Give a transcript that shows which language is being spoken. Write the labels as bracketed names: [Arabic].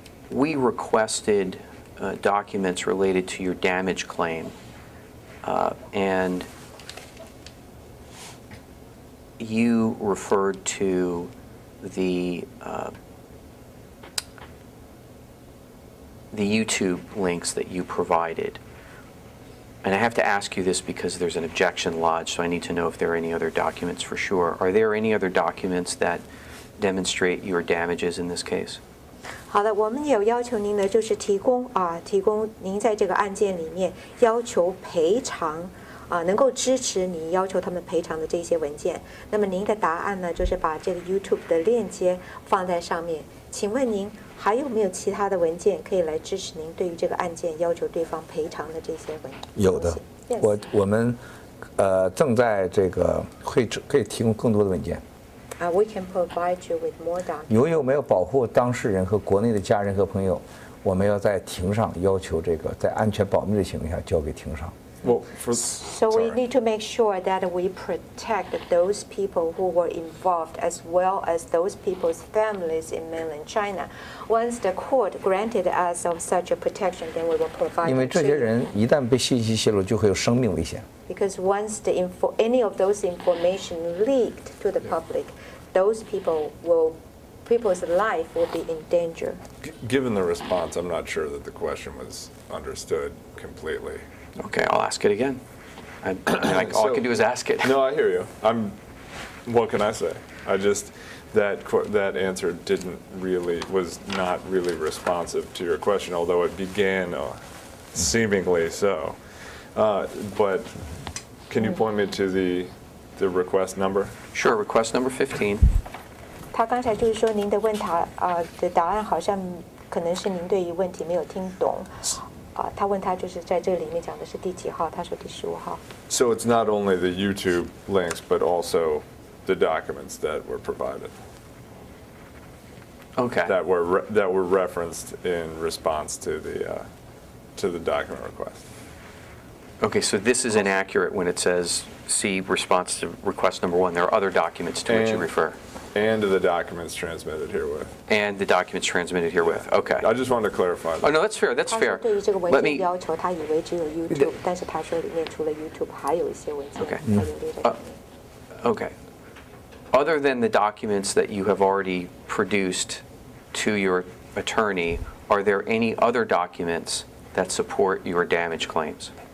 [English] we requested documents related to your damage claim, and you referred to the YouTube links that you provided. And I have to ask you this because there's an objection lodged, so I need to know if there are any other documents for sure. Are there any other documents that demonstrate your damages in this case? [Chinese] 好的，我们有要求您的就是提供您在这个案件里面要求赔偿能够支持你要求他们赔偿的这些文件。那么您的答案呢，就是把这个 YouTube 的链接放在上面。请问您还有没有其他的文件可以来支持您对于这个案件要求对方赔偿的这些文件？有的，我们正在这个可以提供更多的文件。 [English] We can provide you with more documents. [Chinese] 由于我们要保护当事人和国内的家人和朋友，我们要在庭上要求这个在安全保密的情况下交给庭上。 [English] So we need to make sure that we protect those people who were involved as well as those people's families in mainland China. Once the court granted us of such a protection, then we will provide. [Chinese] 因为这些人一旦被信息泄露，就会有生命危险。 [English] Because once any of those information leaked to the public, those people's life will be in danger. Given the response, I'm not sure that the question was understood completely. Okay, I'll ask it again. All I can do is ask it. No, I hear you. What can I say? That answer was not really responsive to your question, although it began seemingly so. But can you point me to the request number? Sure, request number 15. [Chinese] 他刚才就是说您的的答案好像可能是您对于问题没有听懂。他问他就是在这里面讲的是第几号，他说第15号。 [English] So it's not only the YouTube links, but also the documents that were provided. Okay. That were referenced in response to the document request. Okay, so this is inaccurate when it says see response to request number 1. There are other documents to which you refer. And the documents transmitted herewith. And the documents transmitted herewith. Okay. I just wanted to clarify that. Oh, no, that's fair. That's fair. [Chinese] 对于这个文件要求，他以为只有 YouTube， 但是他说里面除了 YouTube 还有一些文件，他有列在里面。 [English] Okay. Other than the documents that you have already produced to your attorney, are there any other documents that support your damage claims?